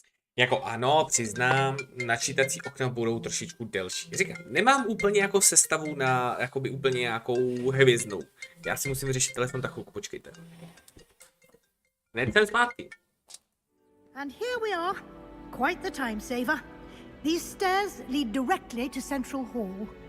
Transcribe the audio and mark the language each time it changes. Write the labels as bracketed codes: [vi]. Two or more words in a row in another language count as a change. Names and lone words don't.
[cs] Jako ano, přiznám, načítací okna budou trošičku delší. Říkám, nemám úplně jako sestavu na jakoby úplně nějakou hvězdnou. Já si musím vyřešit telefon, tak chvilku, počkejte. Hned jsem zpátky. [en] And here we are. Quite the time saver. These stairs lead directly to Central Hall.